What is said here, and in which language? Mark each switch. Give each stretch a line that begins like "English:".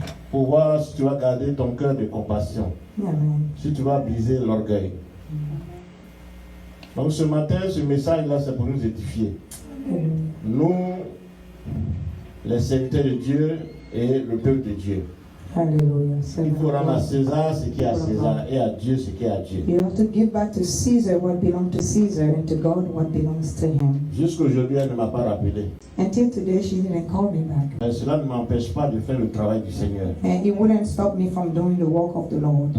French: Pour voir si tu vas garder ton cœur de compassion. Si tu vas briser l'orgueil. Donc ce matin, ce message-là, c'est pour nous édifier. Nous, les serviteurs de Dieu et le peuple de Dieu. Alléluia. Il faut rendre à César ce qui est à César et à Dieu ce qui est à Dieu.
English: You have to give back to Caesar what belongs to Caesar and to God what belongs to him.
French: Jusqu'aujourd'hui, elle ne m'a pas rappelé.
English: Until today, she didn't call me back.
French: Mais cela ne m'empêche pas de faire le travail du Seigneur.
English: And it wouldn't stop me from doing the work of the Lord.